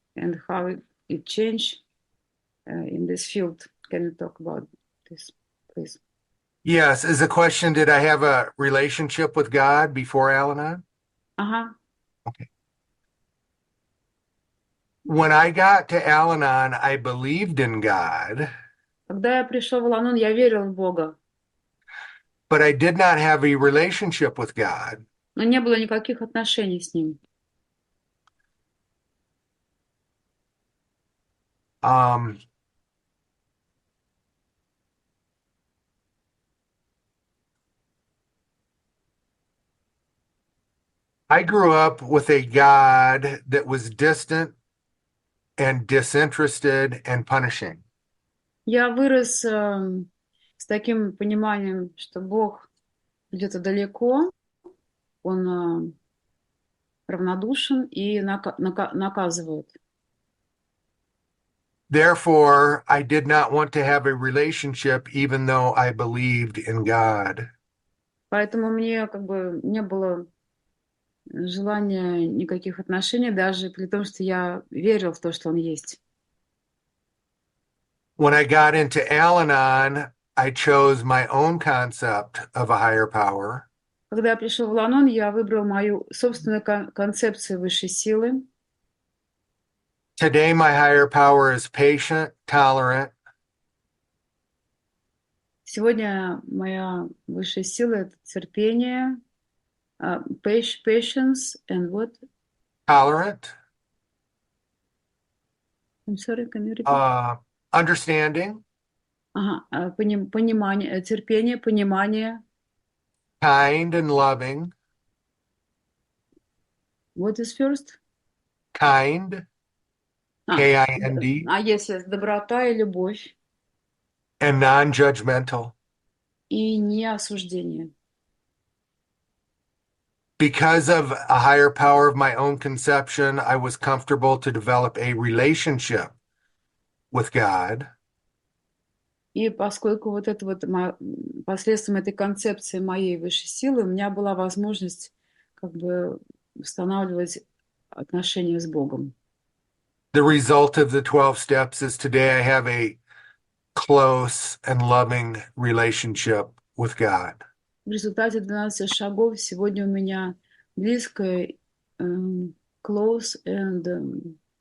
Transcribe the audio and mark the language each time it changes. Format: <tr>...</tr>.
<en>And how it changed in this field? Can you talk about this, please? Yes. Is the question, did I have a relationship with God before Al Anon? Ага. Okay. When I got to Al Anon, I believed in God.</en> <ru>Когда я пришел в Ал Анон, я верил в Бога.</ru> <en>But I did not have a relationship with God.</en> <ru>Но не было никаких отношений с Ним.</ru> <en>I grew up with a God that was distant and disinterested and punishing.</en> <ru>Я вырос с таким пониманием, что Бог где-то далеко, Он равнодушен и наказывает.</ru> <en>Therefore, I did not want to have a relationship even though I believed in God.</en> <ru>Поэтому мне как бы не было желания никаких отношений, даже при том, что я верил в то, что он есть.</ru> <en>When I got into Al Anon, I chose my own concept of a higher power.</en> <ru>Когда я пришел в Ал Анон, я выбрал мою собственную концепцию высшей силы.</ru> <en>Today, my higher power is patient, tolerant,</en> <ru>Сегодня моя высшая сила — это терпение,</ru> <en>patience and what? tolerant, I'm sorry, can you repeat? understanding,</en> <ru>Ага, понимание, терпение, понимание.</ru> <en>kind and loving, What is first? kind, K-I-N-D, Yes,</en> <ru>доброта и любовь,</ru> <en>and non-judgmental.</en> <ru>и не осуждение.</ru> <en>Because of a higher power of my own conception, I was comfortable to develop a relationship with God.</en> <ru>И поскольку вот это вот посредством этой концепции моей высшей силы у меня была возможность как бы устанавливать отношения с Богом.</ru> <en>The result of the 12 steps is today I have a close and loving relationship with God.</en> <ru>В результате 12 шагов сегодня у меня близкое,</ru> <en>close and</en>